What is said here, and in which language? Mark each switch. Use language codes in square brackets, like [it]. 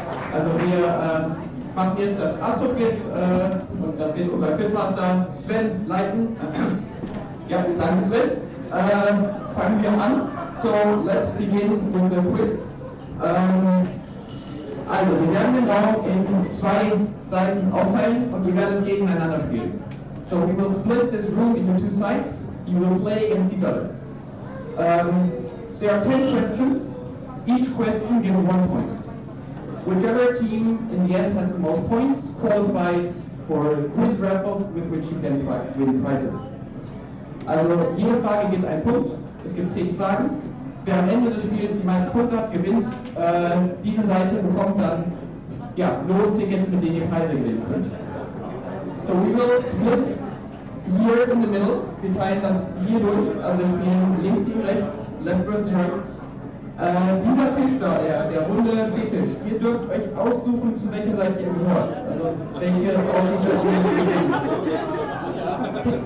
[de] Also wir machen jetzt das Astroquiz und das wird unser Quizmaster Sven leiten. Ja, danke Sven. Fangen wir an. [en] So, let's begin with the quiz. [de] Also, wir werden den Raum in 2 Seiten aufteilen und wir werden gegeneinander spielen. [en] So, we will split this room into 2 sides. You will play against each other. There are 10 questions. Each question gives 1 point. Whichever team in the end has the most points qualifies for quiz raffles with which you can win prizes. [de] Also jede Frage gibt einen Punkt. Es gibt 10 Fragen. Wer am Ende des Spiels die meisten Punkte hat, gewinnt. Diese Seite bekommt dann Los-Tickets, mit denen ihr Preise gewinnen könnt. [en] So we will split here in the middle. [de] Wir teilen das hier durch, also wir spielen links gegen rechts, [en] left versus right. [de] Dieser Tisch da, der runde Stehtisch, ihr dürft euch aussuchen, zu welcher Seite ihr gehört. Also welche Aussicht ihr gewinnen.